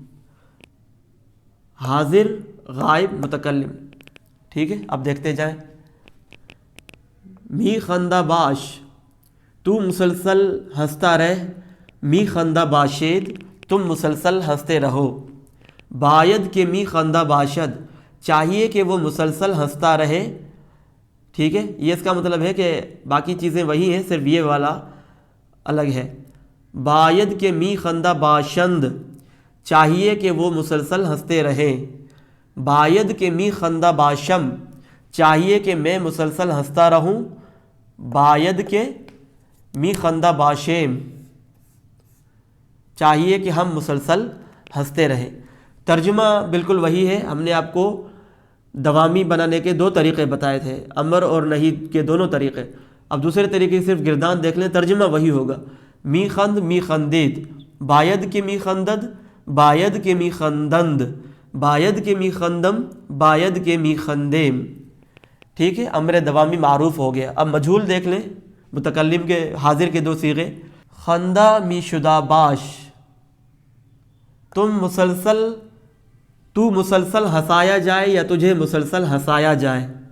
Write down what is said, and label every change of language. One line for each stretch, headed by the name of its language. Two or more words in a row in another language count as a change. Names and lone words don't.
Urdu: حاضر، غائب، متکلم۔ ٹھیک ہے، اب دیکھتے جائیں۔
Persian: می خندہ باش،
Urdu: تو مسلسل ہنستا رہ۔
Persian: می خندہ باشید،
Urdu: تم مسلسل ہنستے رہو۔
Persian: باید کہ می خندہ باشد،
Urdu: چاہیے کہ وہ مسلسل ہنستا رہے۔ ٹھیک ہے، یہ اس کا مطلب ہے کہ باقی چیزیں وہی ہیں، صرف یہ والا الگ ہے۔
Persian: باید کہ می خندہ باشند،
Urdu: چاہیے کہ وہ مسلسل ہنستے رہیں۔
Persian: باید کہ می خندہ باشم،
Urdu: چاہیے کہ میں مسلسل ہنستا رہوں۔
Persian: باید کہ می خندہ باشیم،
Urdu: چاہیے کہ ہم مسلسل ہنستے رہیں۔ ترجمہ بالکل وہی ہے۔ ہم نے آپ کو دوامی بنانے کے دو طریقے بتائے تھے، امر اور نہی کے دونوں طریقے۔ اب دوسرے طریقے کی صرف گردان دیکھ لیں، ترجمہ وہی ہوگا۔
Persian: می خند، می خندید، باید کے می خندد، باید کے می خندند، باید کے می خندم، باید کے می خندیم۔
Urdu: ٹھیک ہے، امر دوامی معروف ہو گیا۔ اب مجہول دیکھ لیں، متکلم کے حاضر کے دو صیغے۔
Persian: خندہ می شدہ باش،
Urdu: تو مسلسل ہنسایا جائے یا تجھے مسلسل ہنسایا جائے۔